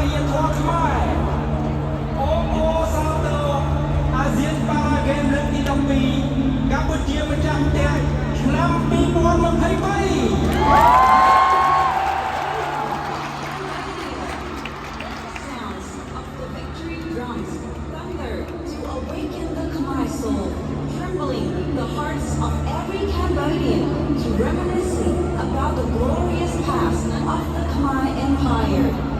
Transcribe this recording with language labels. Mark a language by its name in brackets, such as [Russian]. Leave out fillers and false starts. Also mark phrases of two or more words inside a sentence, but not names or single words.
[Khmer] យធម៌ខ្មែរអូអូសាទរអាស៊ានប៉ារ៉ាហ្គេមលើកទី12កម្ពុជាម្ចាស់ផ្ទះឆ្នាំ2023 [English] Sounds of the victory drums thunder to awaken the Khmer soul, trembling the hearts of every Cambodian to reminiscing about the glorious past of the Khmer Empire.